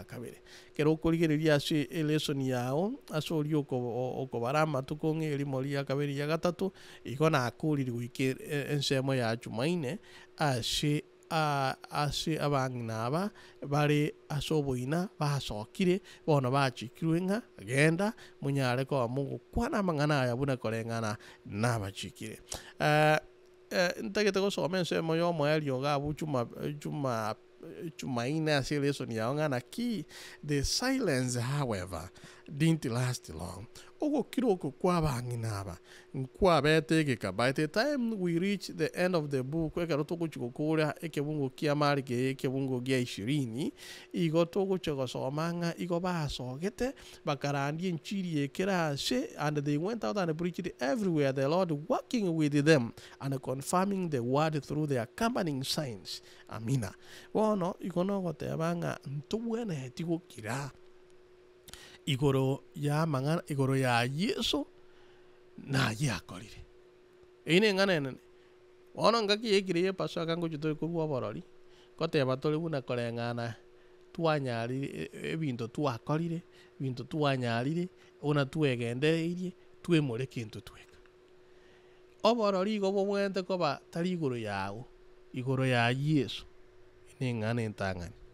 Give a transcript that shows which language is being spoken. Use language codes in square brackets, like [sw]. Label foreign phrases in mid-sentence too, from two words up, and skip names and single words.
[guz] kabere kero okorigereria ase elesoni yao ase ori okobara amatuko ng'a erimo ria kabere ya gatatu igo nakorire goika ensemo ya Jumaine ase abang'ina aba bare ase oboina basokire bono bachikirwe ng'a genda monyare koba mogokwana amang'ana aya buna koreng'ana nabachikire ntagete gosoma ensemo ya omoerio gabu Jumaine ase lesson yao ng'ana ki [en] the silence however didn't last long [guz] ogokira oko kwa abang'ina aba nkwabete egeka [en] by the time we reach the end of the book [guz] ekero togochi gokora ekebungo kia marike ekebungo gia 20 igo togocha gosoma ng'a igo basogete bakarandie enchiri ekera ase [en] and they went out and preached everywhere the Lord working with them and confirming the word through the accompanying signs [guz] amina bono igo no goteba ng'a ntobweneti gokira igoro ya Yesu na yakorire ine ng'ana enene bono ngaki yekire ye paso akangochi tori korwa oborori goteba tori buna koreng'ana twanyarire ebinto twakorire binto twanyarire buna twegendereirie twemore kintu tweka oborori igo bobwente koba tari igoro yago igoro ya Yesu ine ng'ana entang'ani